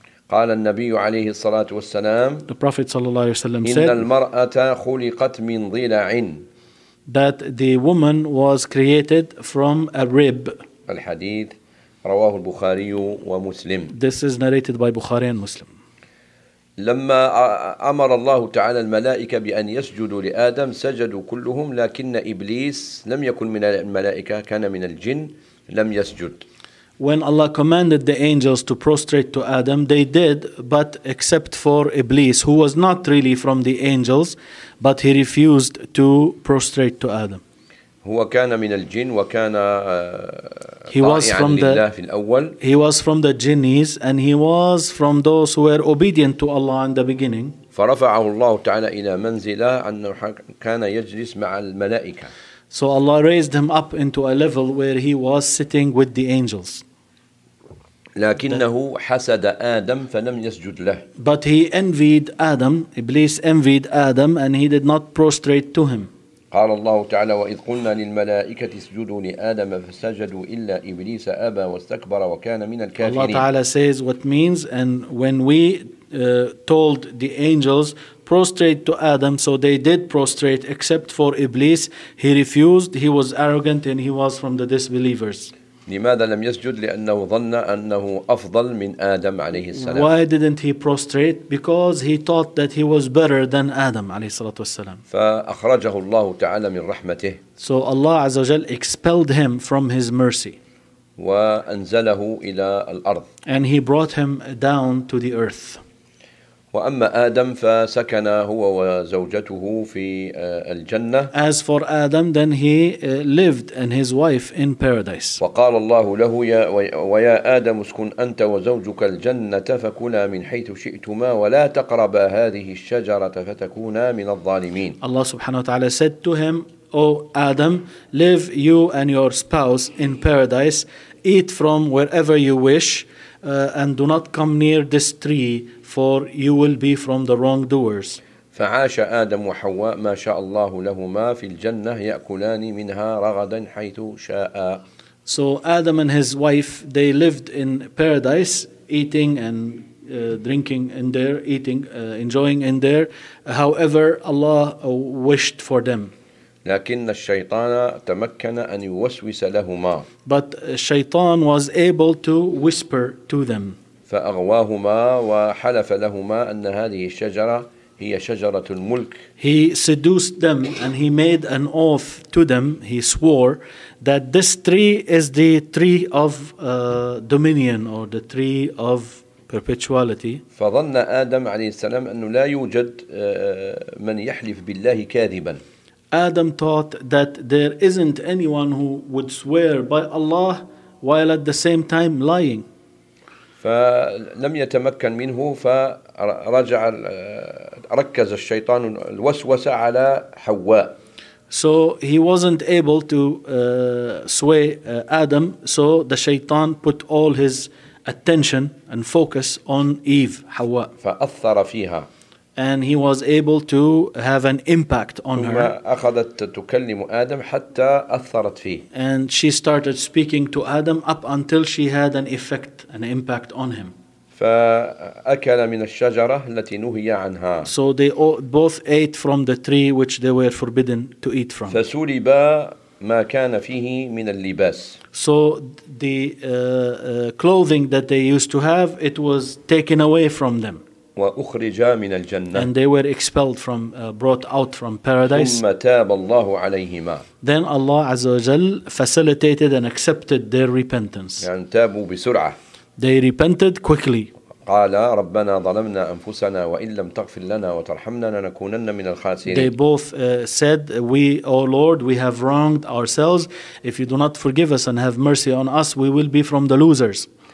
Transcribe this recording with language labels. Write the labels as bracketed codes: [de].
[ar] قال النبي عليه الصلاة والسلام [en] The Prophet [ar] صلى الله عليه وسلم إن [en] said [ar] إن المرأة خلقت من ضلع [en] that the woman was created from a rib [ar] الحديث رواه البخاري ومسلم [en] This is narrated by Bukhari and Muslim [ar] لما أمر الله تعالى الملائكة بأن يسجدوا لآدم سجدوا كلهم لكن إبليس لم يكن من الملائكة كان من الجن لم يسجد [en] When Allah commanded the angels to prostrate to Adam, they did, but except for Iblis, who was not really from the angels, but he refused to prostrate to Adam. [ar] هو كان من الجن وكان [en] He was from the jinnies, and he was from those who were obedient to Allah in the beginning. [ar] فرفعه الله تعالى إلى منزلة أنه كان يجلس مع الملائكة. [en] So Allah raised him up into a level where he was sitting with the angels. [ar] لكنه حسد آدم فلم يسجد له. [en] But he envied Adam. Iblis envied Adam, and he did not prostrate to him. [ar] قال الله تعالى وإذ قلنا للملائكة اسجدوا لآدم فسجدوا إلا إبليس أبى واستكبر وكان من الكافرين. الله تعالى [en] says what means, and when we told the angels prostrate to Adam, so they did prostrate except for Iblis. He refused. He was arrogant and he was from the disbelievers. [ar] لماذا لم يسجد؟ لأنه ظن أنه أفضل من آدم عليه السلام. [en] Why didn't he prostrate? Because he thought that he was better than Adam [ar] عليه الصلاة والسلام. فأخرجه الله تعالى من رحمته. [en] So Allah [ar] عز وجل [en] expelled him from his mercy. [ar] وأنزله إلى الأرض. [en] And he brought him down to the earth. [ar] وأما آدم فسكن هو وزوجته في الجنة. [en] As for Adam, then he lived and his wife in paradise. [ar] وقال الله له ويا آدم اسكن أنت وزوجك الجنة فكلا من حيث شئتما ولا تقربا هذه الشجرة فتكونا من الظالمين. [en] Allah [ar] سبحانه وتعالى [en] said to him, O Adam, live you and your spouse in paradise, eat from wherever you wish, and do not come near this tree, for you will be from the wrongdoers. [ar] فعاش آدم وحواء ما شاء الله لهما في الجنة يأكلان منها رغدا حيث شاء. [en] So Adam and his wife, they lived in paradise, eating and drinking in there, eating, enjoying in there, however Allah wished for them. [ar] لكن الشيطان تمكن أن يوسوس لهما. [en] But الشيطان was able to whisper to them. [ar] فأغواهما وحلف لهما أن هذه الشجرة هي شجرة الملك. [en] He seduced them and he made an oath to them. He swore that this tree is the tree of dominion or the tree of perpetuality. [ar] فظن آدم عليه السلام أنه لا يوجد من يحلف بالله كاذبا. [en] Adam thought that there isn't anyone who would swear by Allah while at the same time lying. [ar] فلم يتمكن منه فرجع ركز الشيطان الوسوسة على حواء. [en] So he wasn't able to sway Adam, so the shaitan put all his attention and focus on Eve, حواء. [ar] فأثر فيها. [en] And he was able to have an impact on her. [ar] أخذت تكلم آدم حتى أثرت فيه. [en] And she started speaking to Adam up until she had an effect, an impact on him. [ar] فأكل من الشجرة التي نهي عنها. [en] So they both ate from the tree which they were forbidden to eat from. [ar] فسلب ما كان فيه من اللباس. [en] So the clothing that they used to have, it was taken away from them. [ar] وأخرج من الجنة. [en] And they were expelled from, brought out from paradise. [ar] ثم تاب الله عليهما. [en] Then Allah [ar] عز وجل [en] facilitated and accepted their repentance. [ar] يعني تابوا بسرعة. [en] They repented quickly. [ar] قال ربنا ظلمنا أنفسنا وإن لم تغفر لنا وترحمنا لنكونن من الخاسرين. [en] They both said, "We, O Lord, we have wronged ourselves. If you do not forgive us and have mercy on us, we will be from the losers."